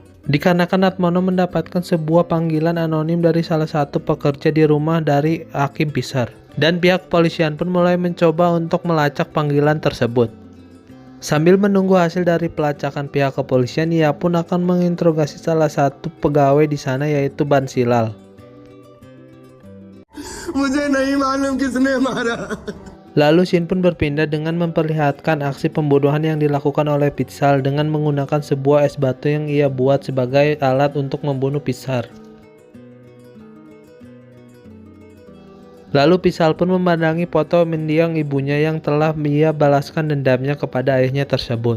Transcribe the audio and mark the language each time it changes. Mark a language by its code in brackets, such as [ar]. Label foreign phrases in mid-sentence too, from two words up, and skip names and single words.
[id] Dikarenakan Natmono mendapatkan sebuah panggilan anonim dari salah satu pekerja di rumah dari Hakim Pisces. Dan pihak kepolisian pun mulai mencoba untuk melacak panggilan tersebut. Sambil menunggu hasil dari pelacakan pihak kepolisian, ia pun akan menginterogasi salah satu pegawai di sana yaitu Bansilal. [hi] मुझे नहीं मालूम किसने मारा. [id] Lalu scene pun berpindah dengan memperlihatkan aksi pembunuhan yang dilakukan oleh Pisal dengan menggunakan sebuah es batu yang ia buat sebagai alat untuk membunuh Pisal. Lalu Pisal pun memandangi foto mendiang ibunya yang telah ia balaskan dendamnya kepada ayahnya tersebut.